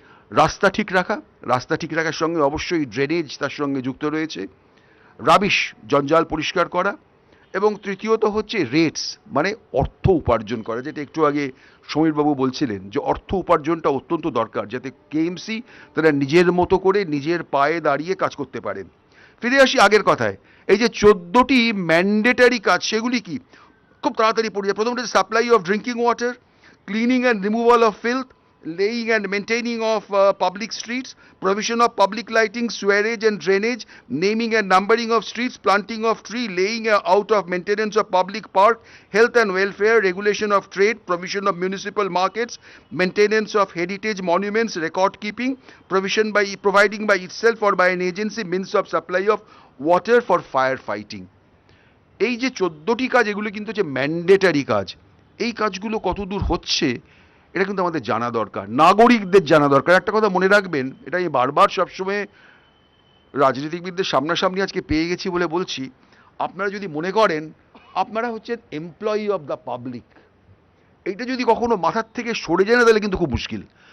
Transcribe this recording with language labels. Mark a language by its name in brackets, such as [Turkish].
[Bangla] রাস্তা ঠিক রাখা, রাস্তা ঠিক রাখার সঙ্গে অবশ্যই ড্রেনেজ তার সঙ্গে যুক্ত রয়েছে, রাবিশ জঞ্জাল পরিষ্কার করা, এবং তৃতীয়ত হচ্ছে রেটস মানে অর্থ উপার্জন করা, যেটা একটু আগে সমীরবাবু বলছিলেন যে অর্থ উপার্জনটা অত্যন্ত দরকার, যাতে কেএমসি তারা নিজের মতো করে নিজের পায়ে দাঁড়িয়ে কাজ করতে পারেন। ফিরে আসি আগের কথায়, এই যে 14টি ম্যান্ডেটারি কাজ সেগুলি কি, খুব তাড়াতাড়ি পড়ে যায়। প্রথমটা [English] Supply of drinking water, cleaning and removal of filth, laying and maintaining of public streets, provision of public lighting, sewerage and drainage, naming and numbering of streets, planting of tree, laying out of maintenance of public park, health and welfare, regulation of trade, provision of municipal markets, maintenance of heritage monuments, record keeping, providing by itself or by an agency means of supply of water for fire fighting. [Bangla] এই যে 14টি কাজ, এগুলো কিন্তু হচ্ছে mandatory কাজ। এই কাজগুলো কতদূর হচ্ছে এটা কিন্তু আমাদের জানা দরকার, নাগরিকদের জানা দরকার। একটা কথা মনে রাখবেন, এটা আমি বারবার সবসময় রাজনীতিবিদদের সামনাসামনি আজকে পেয়ে গেছি বলে বলছি, আপনারা যদি মনে করেন আপনারা হচ্ছেন [English] employee of the public, [Bangla] এইটা যদি কখনো মাথার থেকে সরে যায় না তাহলে কিন্তু খুব মুশকিল।